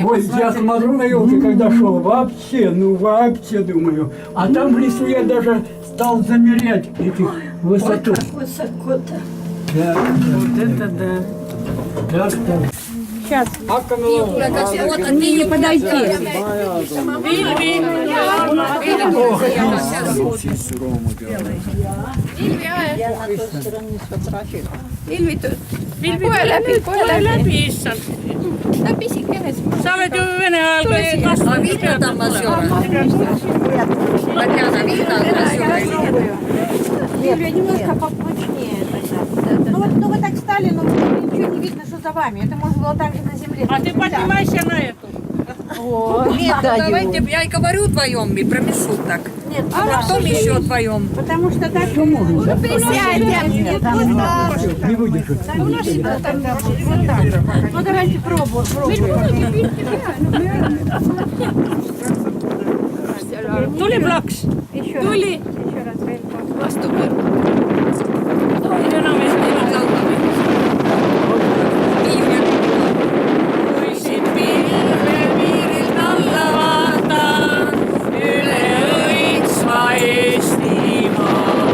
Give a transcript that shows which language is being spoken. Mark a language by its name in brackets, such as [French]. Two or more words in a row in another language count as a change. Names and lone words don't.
[Russian] Вот я смотрю на елки, когда шел, вообще, думаю. А там в лесу я даже стал замерять этих высоту. Высоко-то. Да, Вот это да. так. вот от нее подойти. [Estonian] Kohe läbi, issand. Ta pisikene. Sa oled ju Vene ajal ka kasvanud. [Russian] Видно там озера? Татьяна, видно озера? Юлия, немножко поплотнее тогда. Ну вы так стали, но ничего не видно, что за вами. Это можно было так же на земле. А ты поднимайся на эту. Нет, ну давайте, я и говорю вдвоем, и промешу так. Нет, А потом еще вдвоем. потому что так Присядем. Не выдержит. Ну давайте пробуем. [Estonian] Tuli plaks. Tuli. Vastu pöörd. Enam ei saa Kui siin pilve piirilt alla vaatan, üle õitsva Eestimaa.